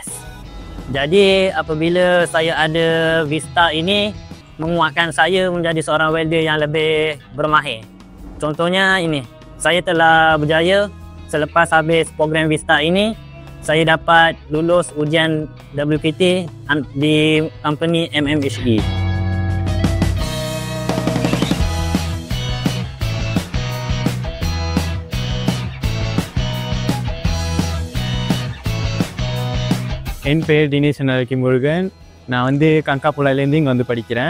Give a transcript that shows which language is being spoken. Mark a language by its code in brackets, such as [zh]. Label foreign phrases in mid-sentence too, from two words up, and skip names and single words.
[ms] Jadi apabila saya ada Vista ini, menguatkan saya menjadi seorang welder yang lebih bermahir. Contohnya ini, saya telah berjaya selepas habis program Vista ini, saya dapat lulus ujian WKT di company MMHE. [ta] என் பேர் தினேஷ் முருகன். நான் வந்து கங்காபுலாலேருந்து இங்கே வந்து படிக்கிறேன்.